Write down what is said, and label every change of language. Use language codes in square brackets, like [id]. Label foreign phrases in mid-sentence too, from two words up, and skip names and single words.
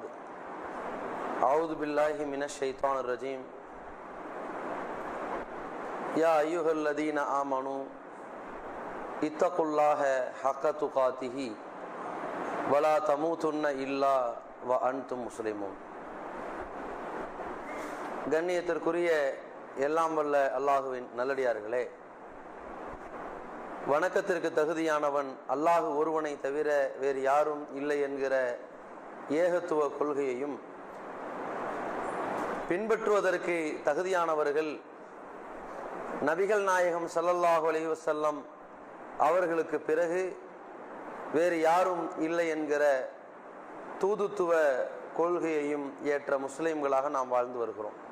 [ar] أعوذ بالله من الشيطان الرجيم. يا أيها الذين آمنوا اتقوا الله حق تقاته ولا تموتن إلا وأنتم مسلمون. [ta] கண்ணியத்திற்குரிய எல்லாம் வல்ல அல்லாஹுவின் நல்லடியார்களே, வணக்கத்திற்கு தகுதியானவன் அல்லாஹு ஒருவனை தவிர வேறு யாரும் இல்லை என்கிற ஏகத்துவ கொள்கையையும் பின்பற்றுவதற்கு தகுதியானவர்கள் நபிகள் நாயகம் [ar] صلى الله عليه وسلم [ta] அவர்களுக்கு பிறகு வேறு யாரும் இல்லை என்கிற தூதுத்துவ கொள்கையையும் ஏற்ற முஸ்லிம்களாக நாம் வாழ்ந்து வருகிறோம்.